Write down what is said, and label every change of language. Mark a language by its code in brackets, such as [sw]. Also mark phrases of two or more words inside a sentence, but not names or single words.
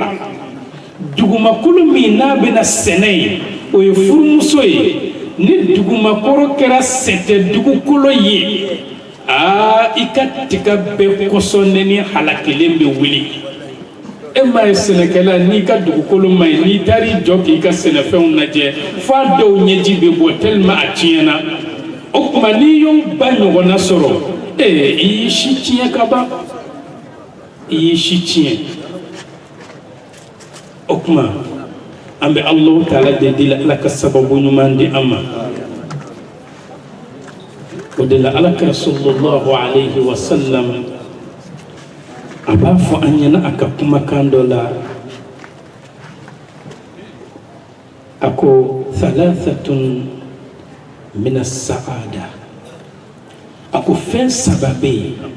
[bm] la dugumakolo min n'a bɛna sɛnɛ ye o ye furumuso ye ni dugumakolo kɛra sɛtɛ dugukolo ye i ka tiga bɛɛ kɔsɔnnen ni halakilen bɛ wuli e ma ye sɛnɛkɛla n'i ka dugukolo ma ɲi n'i taara i jɔ k'i ka sɛnɛfɛnw lajɛ fo a dɔw ɲɛji bɛ bɔ tellement a tiɲɛna o tuma n'i y'o ba ɲɔgɔnna sɔrɔ i y'i si tiɲɛ ka ban i y'i si tiɲɛ o tuma an bɛ Alahu Taala de deli Ala ka sababu ɲuman di an ma o de la Alakira [ar] صلى الله عليه وسلم [bm] a b'a fɔ an ɲɛna a ka kumakan dɔ la a ko [ar] ثلاثة من السعادة [bm] a ko fɛn saba bɛ yen